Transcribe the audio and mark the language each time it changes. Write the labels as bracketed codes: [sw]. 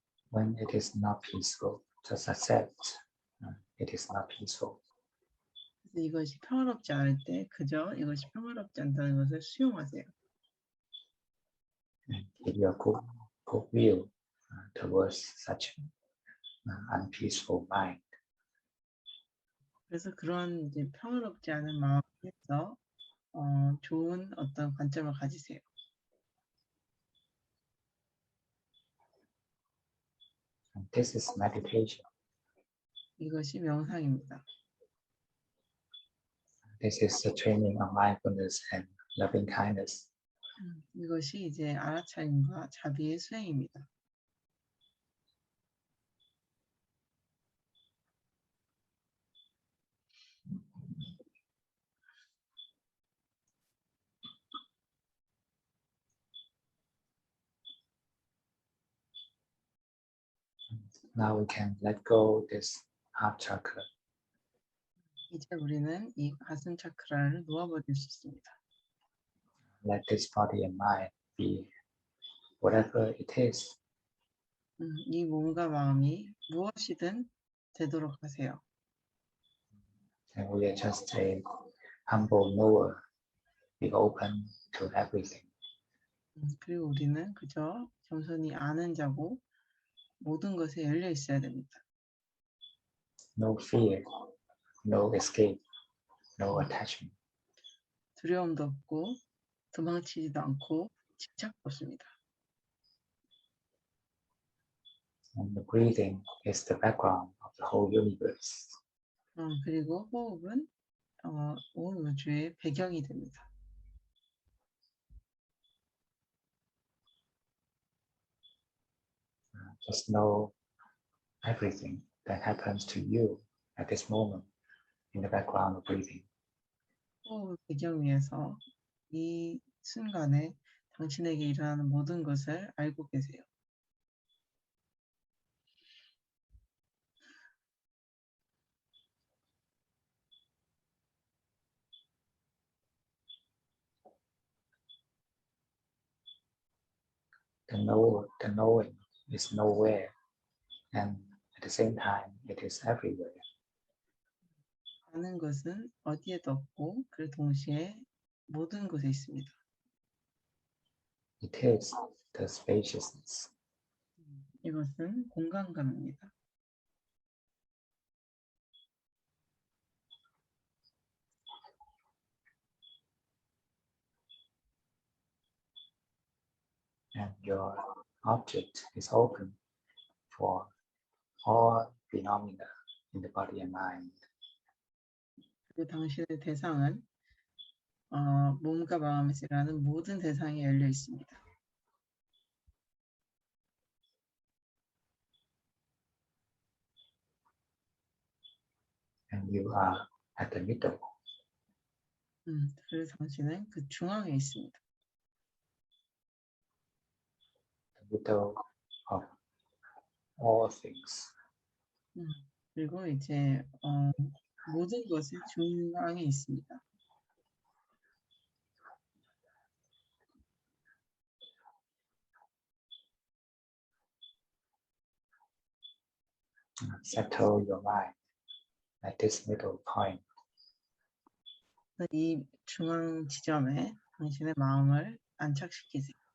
[en] When it is not peaceful, just accept it is not peaceful. [ko] 그래서 이것이 평화롭지 않을 때 그저 이것이 평화롭지 않다는 것을 수용하세요. [en] And keep your good will towards such unpeaceful mind. [ko] 그래서 그런 이제 평화롭지 않은 마음에서 좋은 어떤 관점을 가지세요. [en] And this is meditation. [ko] 이것이 명상입니다. [en] This is the training of mindfulness and loving kindness. [ko] 이것이 이제 알아차림과 자비의 수행입니다. [en] Now we can let go this heart chakra. [ko] 이제 우리는 이 가슴 차크라를 놓아버릴 수 있습니다. [en] Let this body and mind be whatever it is. [ko] 이 몸과 마음이 무엇이든 되도록 하세요. [en] And we are just a humble knower, be open to everything. [ko] 그리고 우리는 그저 겸손히 아는 자고 모든 것에 열려 있어야 됩니다. [en] No fear, no escape, no attachment. [ko] 두려움도 없고 도망치지도 않고 집착도 없습니다. [en] And the breathing is the background of the whole universe. [ko] 그리고 호흡은 온 우주의 배경이 됩니다. [en] Just know everything that happens to you at this moment in the background of breathing. [ko] 호흡을 배경 위에서 이 순간에 당신에게 일어나는 모든 것을 알고 계세요. [en] The knowing is nowhere, and at the same time, it is everywhere. [ko] 아는 것은 어디에도 없고 그 동시에 모든 곳에 있습니다. [en] It is the spaciousness. [ko] 이것은 공간감입니다. [en] And your object is open for all phenomena in the body and mind. [ko] 그리고 당신의 대상은 몸과 마음에서 일어나는 모든 대상에 열려 있습니다. [en] And you are at the middle. [ko] 그래서 당신은 그 중앙에 있습니다. [en] The middle of all things. [ko] 그리고 이제 모든 것의 중앙에 있습니다. [en] Settle your mind at this middle point. [ko] 이 중앙 지점에 당신의 마음을 안착시키세요.